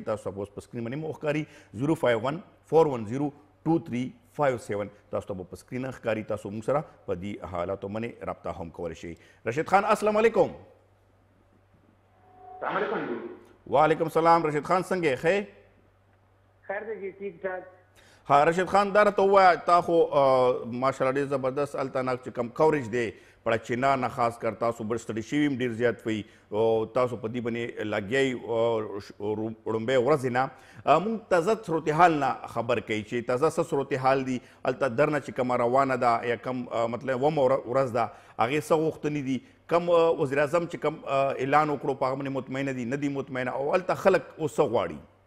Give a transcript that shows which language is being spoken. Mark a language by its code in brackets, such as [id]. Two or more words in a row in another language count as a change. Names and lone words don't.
[ps] تاسو اوس په سکرین باندې مو ښکاري 051 410 2357. تاسو ته به په سکرین ښکاري. تاسو موږ سره په دې حالاتو باندې رابطه هم کولی شئ. [ar] رشید خان السلام علیکم. السلام علیکم جی. وعلیکم السلام. [ps] رشید خان څنګه یې؟ خیر دی جی، [ur] ٹھیک ٹھاک. [ps] ها رشید خان، دا راته ووایه تا خو ماشاءالله ډېر زبردست هلته نه چې کوم کوریج دی پړچینار نه خاص کر تاسو بل ستړي شوي هم ډېر زیات وي او تاسو په دې باندې لګیا یئ وړومبۍ ورځې نه. مونږ تازه صورتحال نه خبر کوي چې تازه څه صورتحال دي هلته درنه چې کومه روانه ده یا کم مطلب ومه ورځ ده هغې څه غوښتنې دي، کم وزیر اعظم چې کم اعلان وکړو په هغه باندې مطمئنه دي نه دي مطمئنه، او هلته خلک اوس څه غواړي؟